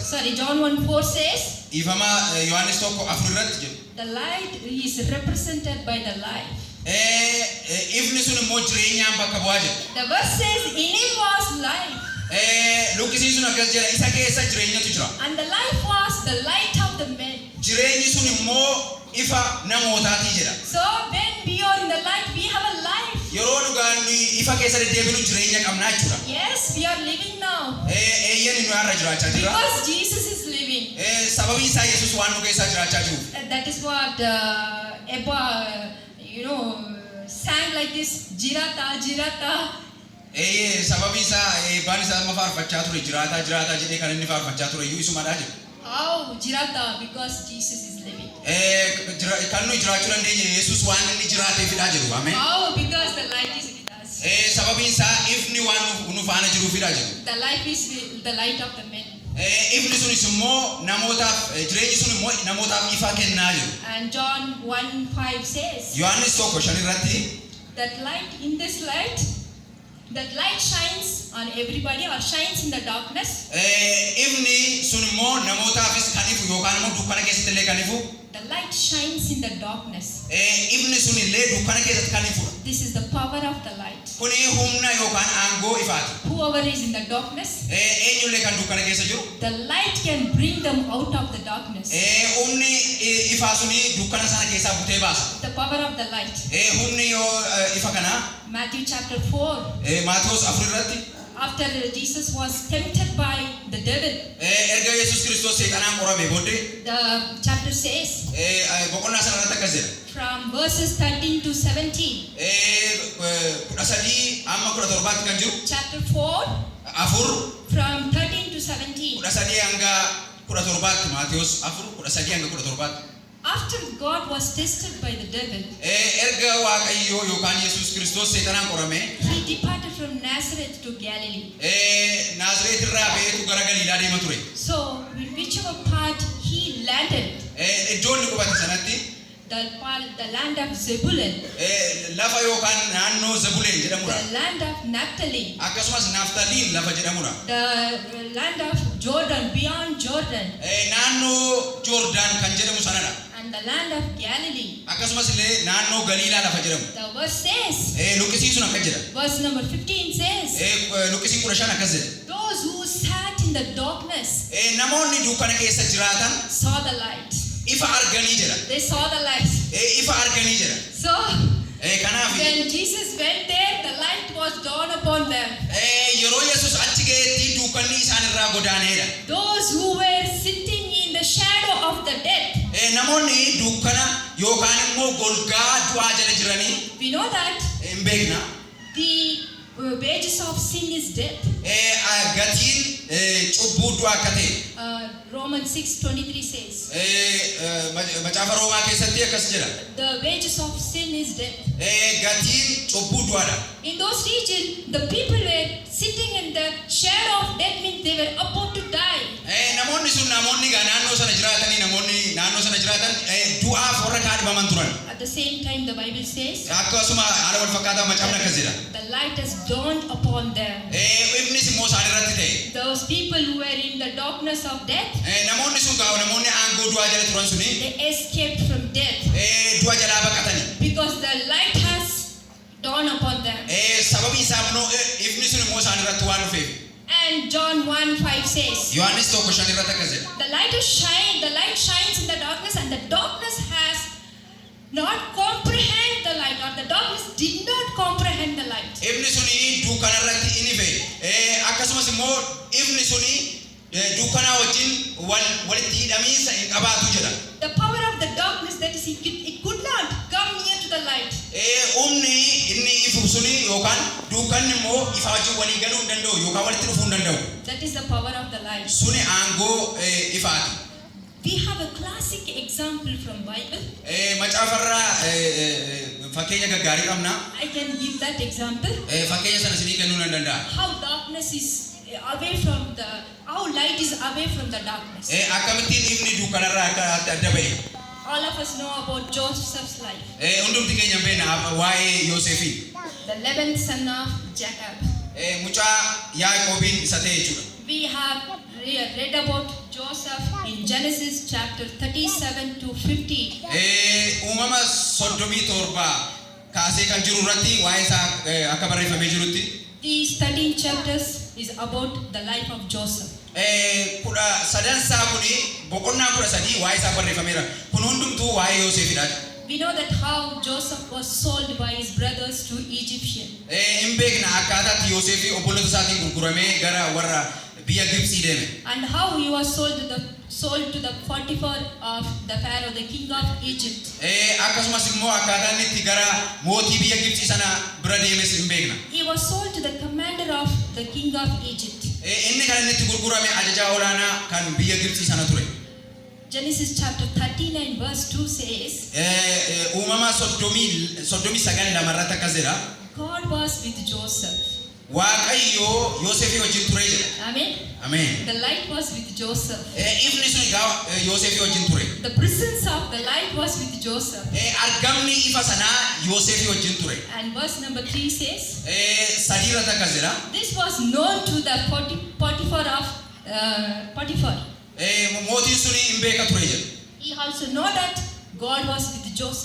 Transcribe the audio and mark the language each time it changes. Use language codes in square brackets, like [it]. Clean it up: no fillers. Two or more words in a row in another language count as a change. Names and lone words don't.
[en] sorry, John 1:4 says, [om] ifama Yohaannis tokko 4 irratti jedhu. [en] the light is represented by the life. [om] Ifni sun immoo jireenyaan bakka bu'aa jedhu. [en] The verse says, in him was life, [om] Luqqisiin sun akkas jedha isa keessa jireenyatu jira. [en] and the life was the light of the men. [om] Jireenyi sun immoo ifa namootaatii jedha. [en] So when we are in the light, we have a life. [om] Yeroo dhugaan ifa keessa deddeebinu jireenya qabnaa jechuudha. [en] Yes, we are living now. [om] Eeyyan nu har'a jiraachaa jira. [en] Because Jesus is living. [om] Sababii isaa Yesuus waan nu keessaa jiraachaa jiruuf. [en] That is what Ebba, sang like this, [om] Jirata, Jirata. Sababii isaa baan isaa amma faarfachaa ture jiraataa jedhee kan inni faarfachaa ture iyyuu isumadhaa jedhu. [en] How Jirata? Because Jesus is living. [om] Kan nu jiraachuu dandeenye Yesuus waan inni jiraateefidhaa jedhu. Ameen. [en] How? Because the light is with us. [om] Sababiin isaa ifni waan nu faana jiruufidhaa jedhu. [en] The life is the light of the men. [om] Ifni sunis immoo namootaaf jireenyi sun immoo namootaaf ifa kennaa jiru. [en] And John 1:5 says, [om] Yohaannis tokko 5 irratti [en] that light, in this light, that light shines on everybody or shines in the darkness. [om] Ifni sun immoo namootaafis kan ifu yookaan immoo dukkana keessatti illee kan ifu. [en] The light shines in the darkness. [om] Ifni sun illee dukkana keessatti kan ifudha. [en] This is the power of the light. [om] Kuni humna yookaan aangoo ifaati. [en] Whoever is in the darkness, [om] Eenyullee kan dukkana keessa jiru. [en] the light can bring them out of the darkness. [om] Humni ifa suni dukkana sana keessa butee baasa. [en] The power of the light. [om] Humni yoo ifa kana. [en] Matthew chapter 4. [om] Maatiyos 4 irratti. [en] After Jesus was tempted by the devil. [om] Erga Yesus Kristos seexanaan qorame booddee. [en] The chapter says. [om] Boqonnaa sana irratti akkas jedha. [en] From verses 13 to 17. [om] 13 amma 17 kan jiru. [en] Chapter 4. [om] Afur. [en] From 13 to 17. [om] 13 hanga 17 Maatiyos 4 13 hanga 17. [en] After God was tested by the devil, [om] erga Waaqayyo yookaan Yesus Kristos seexanaan qorame, [en] he departed from Nazareth to Galilee. [om] Naazreet irraa ba'eetu gara Galiilaa deema ture. [en] So, in whichever part he landed, [om] iddoon inni qubate sanatti [en] the land of Zebulun, [om] lafa yookaan naannoo Zebuleen jedhamudha. [en] the land of Naphtali, [om] akkasumas Naftaliin lafa jedhamudha. [en] the land of Jordan, beyond Jordan, [om] naannoo Jordan kan jedhamu sanadha. [en] and the land of Galilee. [om] akkasumas illee naannoo Galiilaa lafa jedhamu. [en] The verse says, [om] luqqisiin sun akkas jedha. [en] verse number 15 says, [om] luqqisiin 15 akkas jedha. [en] those who sat in the darkness [om] namoonni dukkana keessa jiraatan [en] saw the light. [om] ifa arganii jedha. [en] They saw the light. [om] Ifa arganii jedha. [en] So, [om] kanaaf [en] when Jesus went there, the light was dawned upon them. [om] yeroo Yesus achi ga'eetti dukkanni isaan irraa godaaneedha. [en] Those who were sitting in the shadow of the death. [om] Namoonni dukkana yookaan immoo golgaa du'aa jala jiranii. [en] We know that [om] hin beekna. [en] the wages of sin is death. [om] Gatiin cubbuu du'aa akka ta'e. [en] Romans 6:23 says. [om] Macaafa Roomaa keessatti akkas jedha. [en] The wages of sin is death. [om] Gatiin cubbuu du'aadha. [en] In those regions, the people were sitting in the shadow of death, means they were about to die. [om] Namoonni sun namoonni naannoo sana jiraatanii namoonni naannoo sana jiraatan du'aaf warra kaadhimaman turan. [en] At the same time, the Bible says. [om] Akkasuma haala wal fakkaataa macaafni akkas jedha. [en] The light has dawned upon them. [om] Ifnis immoo isaan irratti ta'e. [en] Those people who were in the darkness of death. [om] Namoonni sun gaafa namoonni aangoo du'aa jala turan suni. [en] They escaped from death. [om] Du'a jalaa baqatanii. [en] Because the light has dawned upon them. [om] Sababii isaa immoo ifni sun immoo isaan irratti waan dhufeef. [en] And John 1:5 says. [om] Yohaannis 1:5 irratti akkas jedha. [en] The light shines in the darkness, and the darkness has not comprehend the light, or the darkness did not comprehend the light. [om] Ifni suni dukkana irratti inni fe. Akkasumas immoo ifni suni dukkana wajjin walitti hidhamiinsa hin qabaatu jedha. [en] The power of the darkness, that is, it could not come near to the light. [om] Humni inni ifu suni yookaan dukkanni immoo ifa wajjin walii galuu hin danda'u yookaan walitti dhufuu hin danda'u. [en] That is the power of the light. [om] Suni aangoo ifaati. [en] We have a classic example from Bible. [om] Macaafarraa fakkeenya gaggaarii qabna. [en] I can give that example. [om] Fakkeenya sana isinii kennuu nan danda'a. [en] How darkness is away from how light is away from the darkness. [om] Akkamittiin ifni dukkanarraa akka adda ba'e. [en] All of us know about Joseph's life. [om] Hundumti keenya beekna waa'ee Yoosefii. [en] The 11th son of Jacob. [om] Mucaa Yaaqoobiin isa ta'e jechuudha. [en] We have read about Joseph in Genesis chapter 37 to 50. [om] Uumama 37 kaasee kan jiru irratti waa'ee isaa akka barreeffamee jirutti. [en] These 13 chapters is about the life of Joseph. [om] Kudha sadansaa kuni boqonnaa 13 waa'ee isaa barreeffameera. Kun hundumtuu waa'ee Yoosefidha. [en] We know that how Joseph was sold by his brothers to Egyptian. [om] Hin beekna akkaataatti Yoosefii obboloota isaatiin gurguramee gara warra biyya Gibxii deeme. [en] And how he was sold to the Potiphar of the Pharaoh, the king of Egypt. [om] Akkasumas immoo akkaataa inni itti gara mootii biyya Gibxii sana bira deemes hin beekna. [en] He was sold to the commander of the king of Egypt. [om] Inni kan inni itti gurgurame ajajaa olaanaa kan biyya Gibxii sana ture. [en] Genesis chapter 39 verse 2 says. [om] Uumama 39 lamarratti akkas jedha. [en] God was with Joseph. [om] Waaqayyo Yoosefii wajjin ture jedha. [en] Amen. Amen. The light was with Joseph. [om] Ifni sun egaa Yoosefii wajjin ture. [en] The presence of the light was with Joseph. [om] Argamni ifa sanaa Yoosefii wajjin ture. [en] And verse number 3 says. [om] Sadiirratti akkas jedha. [en] This was known to the Potiphar of Potiphar. [om] Mootiin suni hin beeka ture jedha. [en] He also know that God was with Joseph.